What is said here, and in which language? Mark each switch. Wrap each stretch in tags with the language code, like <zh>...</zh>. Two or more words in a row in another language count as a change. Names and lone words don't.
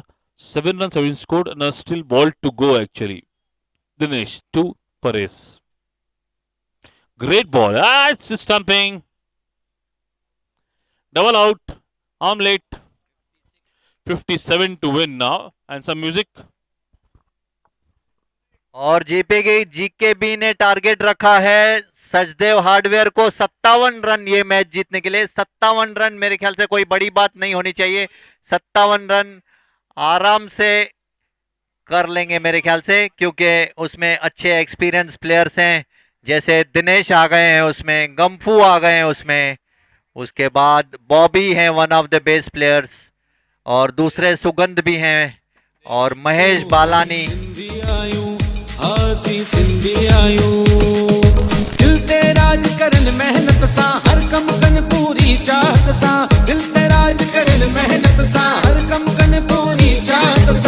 <en>7 runs have been scored and a still ball to go actually. Dinesh to Pares. Great ball. It's stumping. Double out. Omelette. 57 to win now. And some music.</en> <hi>और जीतेगी जीकेबी ने टारगेट रखा है सचदेव हार्डवेयर को 57 रन ये मैच जीतने के लिए. 57 रन मेरे ख्याल से कोई बड़ी बात नहीं होनी चाहिए. 57 रन आराम से कर लेंगे मेरे ख्याल से, क्योंकि उसमें अच्छे</hi> <en>experience players</en> <hi>हैं. जैसे दिनेश आ गए हैं उसमें, गम्फू आ गए हैं उसमें, उसके बाद बॉबी हैं</hi> <en>one of the best players,</en> <hi>और दूसरे सुगंध भी हैं, और महेश बालानी.</hi> <sd>हासी सिंधी आयूं दिल ते राज करन मेहनत सा हर कम कन पूरी चाहत सा. दिल ते राज करन मेहनत सा हर कम कन पूरी चाहत सा.</sd>